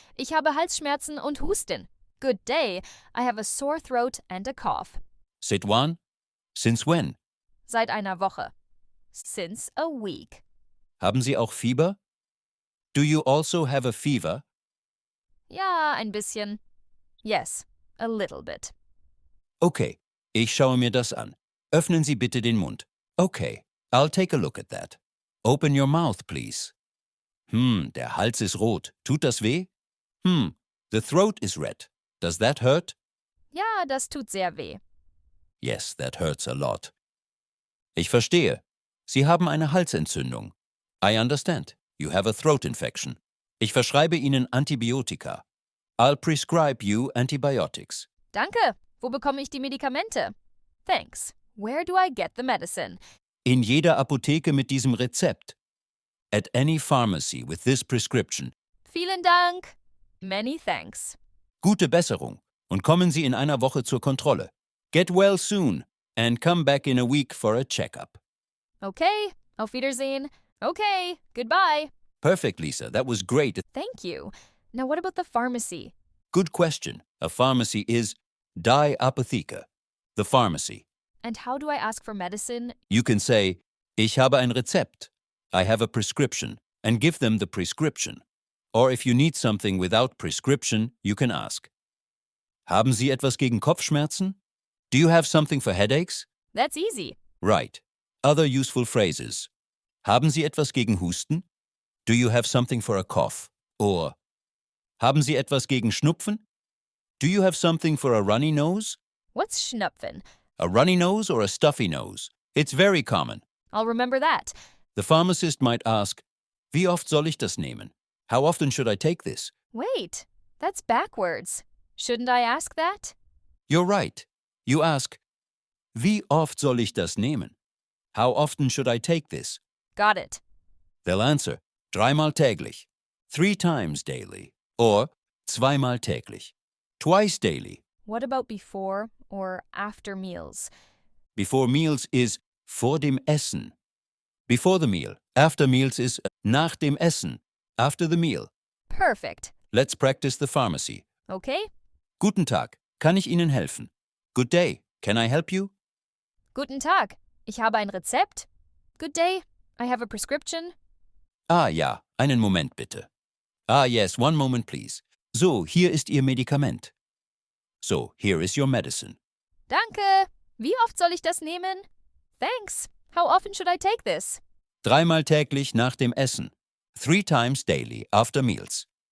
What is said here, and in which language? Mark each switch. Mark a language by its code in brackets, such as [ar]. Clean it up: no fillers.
[de] Ich habe Halsschmerzen und Husten. [en] Good day. I have a sore throat and a cough. Sit one. Since when? [de] Seit einer Woche. [en] Since a week. [de] Haben Sie auch Fieber? [en] Do you also have a fever? [de] Ja, ein bisschen. [en] Yes, a little bit. [de] Okay, ich schaue mir das an. Öffnen Sie bitte den Mund. [en] Okay, I'll take a look at that. Open your mouth, please. [de] Der Hals ist rot. Tut das weh? [en] The throat is red. Does that hurt? [de] Ja, das tut sehr weh. [en] Yes, that hurts a lot. [de] Ich verstehe. Sie haben eine Halsentzündung. [en] I understand. You have a throat infection. [de] Ich verschreibe Ihnen Antibiotika. [en] I'll prescribe you antibiotics. [de] Danke. Wo bekomme ich die Medikamente? [en] Thanks. Where do I get the medicine? [de] In jeder Apotheke mit diesem Rezept. [en] At any pharmacy with this prescription. [de] Vielen Dank. [en] Many thanks. [de] Gute Besserung. Und kommen Sie in einer Woche zur Kontrolle. [en] Get well soon and come back in a week for a checkup. [de] Okay. Auf Wiedersehen. [en] Okay. Goodbye. Perfect, Lisa. That was great. Thank you. Now what about the pharmacy? Good question. A pharmacy is die Apotheke, the pharmacy. And how do I ask for medicine? You can say, [de] ich habe ein Rezept. [en] I have a prescription, and give them the prescription. Or if you need something without prescription, you can ask, [de] haben Sie etwas gegen Kopfschmerzen? [en] Do you have something for headaches? That's easy. Right. Other useful phrases. [de] Haben Sie etwas gegen Husten? [en] Do you have something for a cough? [de] Or, haben Sie etwas gegen Schnupfen? [en] Do you have something for a runny nose? What's Schnupfen? A runny nose or a stuffy nose? It's very common. I'll remember that. The pharmacist might ask, [de] wie oft soll ich das nehmen? [en] How often should I take this? Wait, that's backwards. Shouldn't I ask that? You're right. You ask, [de] wie oft soll ich das nehmen? [en] How often should I take this? Got it. They'll answer, [de] dreimal täglich, [en] 3 times daily, or [de] zweimal täglich, [en] twice daily. What about before or after meals? Before meals is [de] vor dem Essen. [en] Before the meal. After meals is [de] nach dem Essen. [en] After the meal. Perfect. Let's practice the pharmacy. Okay? [de] Guten Tag. Kann ich Ihnen helfen? [en] Good day. Can I help you? [de] Guten Tag. Ich habe ein Rezept. [en] Good day. I have a prescription. [de] Ah ja, einen Moment bitte. [en] Ah yes, one moment please. [de] So, hier ist Ihr Medikament. [en] So, here is your medicine. [de] Danke. Wie oft soll ich das nehmen? [en] Thanks. How often should I take this? [de] Dreimal täglich nach dem Essen. [en] 3 times daily after meals.